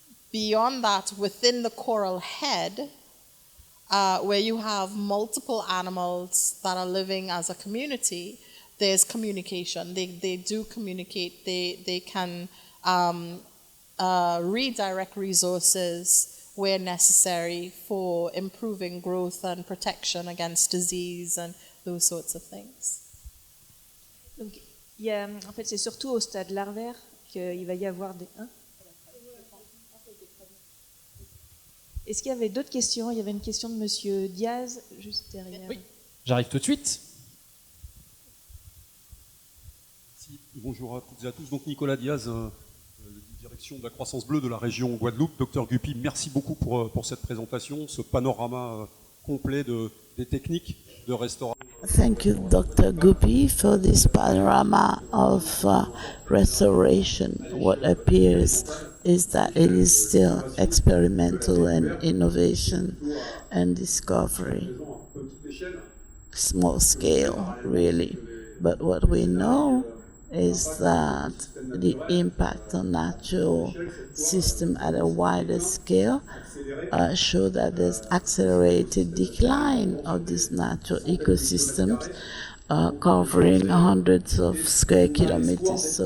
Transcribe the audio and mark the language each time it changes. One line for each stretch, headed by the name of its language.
English: Beyond that, within the coral head, where you have multiple animals that are living as a community, there's communication. They do communicate. They can redirect resources where necessary for improving growth and protection against disease and those sorts of things.
French: Donc, en fait, c'est surtout au stade larvaire qu'il va y avoir des... Est-ce qu'il y avait d'autres questions? Il y avait une question de Monsieur Diaz, juste derrière. Oui, j'arrive tout de suite. Bonjour à toutes et à tous. Donc Nicolas Diaz, direction de la croissance bleue de la région Guadeloupe. Dr Guppy, merci beaucoup pour cette présentation, ce panorama complet des techniques de restauration.
English: Thank you, Dr. Guppy, for this panorama of restoration. What appears is that it is still experimental and innovation and discovery. Small scale, really. But what we know is that the impact on natural system at a wider scale show that there's accelerated decline of these natural ecosystems covering hundreds of square kilometers.